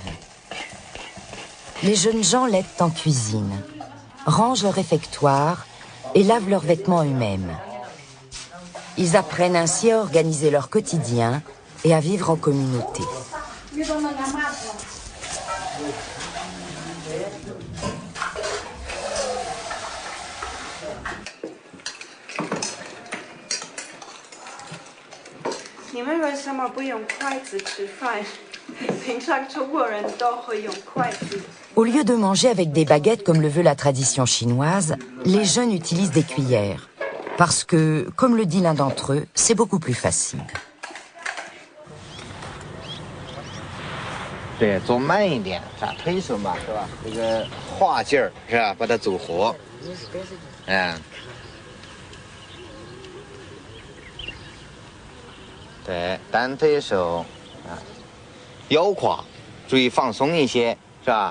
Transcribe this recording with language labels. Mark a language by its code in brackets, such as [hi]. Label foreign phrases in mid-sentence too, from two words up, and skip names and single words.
[fr] Les jeunes gens l'aident en cuisine, rangent leur réfectoire et lavent leurs vêtements eux-mêmes. Ils apprennent ainsi à organiser leur quotidien et à vivre en communauté. [zh] 你们为什么不用筷子吃饭？平常中国人都会用筷子。 [fr] Au lieu de manger avec des baguettes comme le veut la tradition chinoise, les jeunes utilisent des cuillères. Parce que, comme le dit l'un d'entre eux, c'est beaucoup plus facile. [zh] 对，做慢一点，啥推手嘛，是吧？这个画劲儿是吧？把它走活，对，单推手啊，腰胯注意放松一些，是吧？